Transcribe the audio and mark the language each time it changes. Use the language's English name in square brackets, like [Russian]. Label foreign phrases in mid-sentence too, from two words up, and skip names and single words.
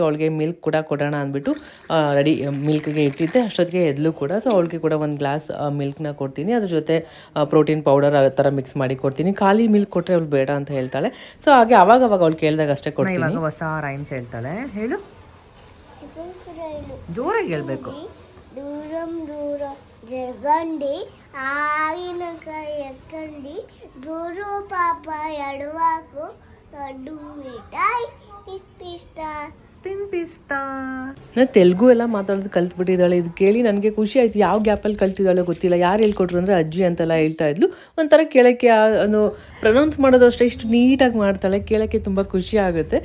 [Kannada] ಅವಳಿಗೆ ಮಿಲ್ಕ್ ಕೂಡ ಕೊಡೋಣ ಅಂದ್ಬಿಟ್ಟು ರೆಡಿ ಮಿಲ್ಕ್ಗೆ ಇಟ್ಟಿದ್ದೆ. ಅಷ್ಟೊತ್ತಿಗೆ ಎದ್ಲು ಕೂಡ. ಸೊ ಅವಳಿಗೆ ಕೂಡ ಒಂದು ಗ್ಲಾಸ್ ಮಿಲ್ಕ್ನ ಕೊಡ್ತೀನಿ. ಅದ್ರ ಜೊತೆ ಪ್ರೋಟೀನ್ ಪೌಡರ್ ಆ ಥರ ಮಿಕ್ಸ್ ಮಾಡಿ ಕೊಡ್ತೀನಿ. ಖಾಲಿ ಮಿಲ್ಕ್ ಕೊಟ್ಟರೆ ಅವಳು ಬೇಡ ಅಂತ ಹೇಳ್ತಾಳೆ. ಸೊ ಹಾಗೆ ಅವಾಗ ಅವಳು ಕೇಳಿದಾಗ ಅಷ್ಟೇ ಕೊಡ್ತೀನಿ. ಇವಾಗ ಹೊಸ ರೈಮ್ಸ್ ಹೇಳ್ತಾಳೆ. ಹೇಳು, ಜೋರಾಗಿ ಹೇಳ್ಬೇಕು. [Telugu] దూరం దూరం జరగండి ఆగిన ఎక్కండి దూరు పాప ఎడవాకు లడ్డు మిఠాయి [Kannada] ತಿನ್ಪಿಸ್ತಾ. ನಾನು ತೆಲುಗು ಎಲ್ಲ ಮಾತಾಡೋದು ಕಲ್ತ್ಬಿಟ್ಟಿದ್ದಾಳೆ. ಇದು ಕೇಳಿ ನನಗೆ ಖುಷಿ ಆಯಿತು. ಯಾವ ಗ್ಯಾಪಲ್ಲಿ ಕಲ್ತಿದ್ದಾಳೋ ಗೊತ್ತಿಲ್ಲ. ಯಾರು ಹೇಳ್ಕೊಟ್ರು ಅಂದರೆ ಅಜ್ಜಿ ಅಂತೆಲ್ಲ ಹೇಳ್ತಾ ಇದ್ಲು. ಒಂಥರ ಕೇಳೋಕ್ಕೆ ಅದು ಪ್ರೊನೌನ್ಸ್ ಮಾಡೋದು ಅಷ್ಟೇ ಇಷ್ಟು ನೀಟಾಗಿ ಮಾಡ್ತಾಳೆ. ಕೇಳೋಕ್ಕೆ ತುಂಬ ಖುಷಿ ಆಗುತ್ತೆ.